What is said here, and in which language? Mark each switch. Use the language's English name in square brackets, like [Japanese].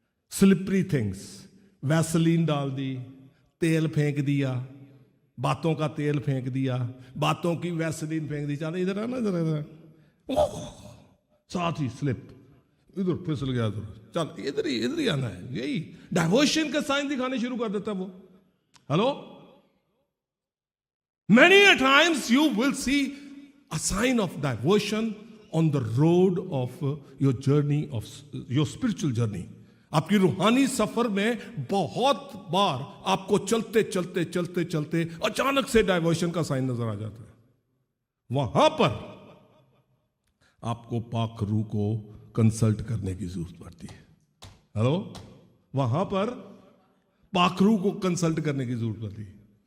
[English] slippery things, [Hindi] Vaseline डाल दी, तेल फेंक दिया, बातों का तेल फेंक दिया, बातों की वैसलीन फेंक दी। चल इधर आना, इधर इधर, साथ ही स्लिप, इधर फिसल गया, चल इधर ही आना है। यही डाइवर्शन के साइन दिखाने शुरू कर देता है वो। [English] Hello, many a times you will see a sign of diversion on the road of your journey, of your spiritual journey. [Hindi] आपकी रूहानी सफर में बहुत बार आपको चलते चलते चलते चलते अचानक से डाइवर्शन का साइन नजर आ जाता है। वहां पर आपको पाक रूह को कंसल्ट करने की जरूरत पड़ती है। हेलो, वहां पर पाखरू को कंसल्ट करने की जरूरत पड़ती है।